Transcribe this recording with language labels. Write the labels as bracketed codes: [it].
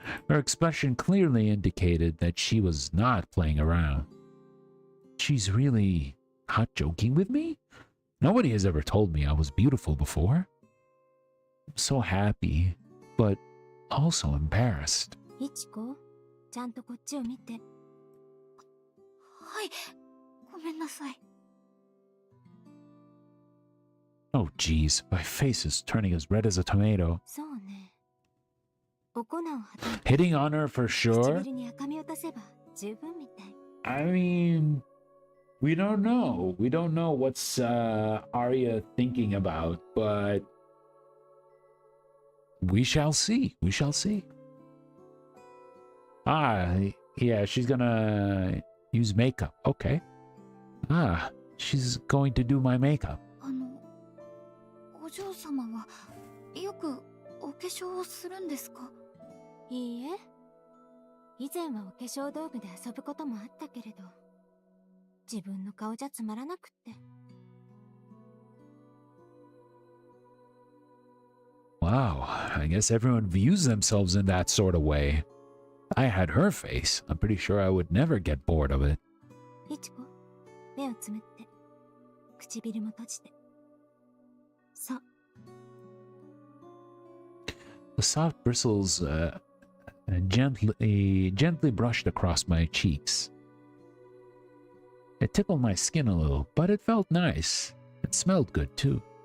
[en] Her expression clearly indicated that she was not playing around. She's really not joking with me? Nobody has ever told me I was beautiful before. I'm so happy, but also embarrassed. [ja] いちこ、ちゃんとこっちを見て。はい、ごめんなさい。 [en] Oh, geez, my face is turning as red as a tomato. [ja] そうね。お粉をはたいて [en] Hitting on her for sure? [ja] 唇に赤みを足せば十分みたい。 [en] I mean, we don't know. We don't know what's Arya thinking about, but we shall see. We shall see. Ah, yeah, she's gonna use makeup. Okay. Ah, she's going to do my makeup. [ja] お嬢様はよくお化粧をするんですか？いいえ。以前はお化粧道具で遊ぶこともあったけれど、自分の顔じゃつまらなくって。 [en] Wow, I guess everyone views themselves in that sort of way. I had her face. I'm pretty sure I would never get bored of it. [ja] いちこ、目をつむって、唇も閉じて。そう。 [en] The soft bristles gently brushed across my cheeks. It tickled my skin a little, but it felt nice. It smelled good too.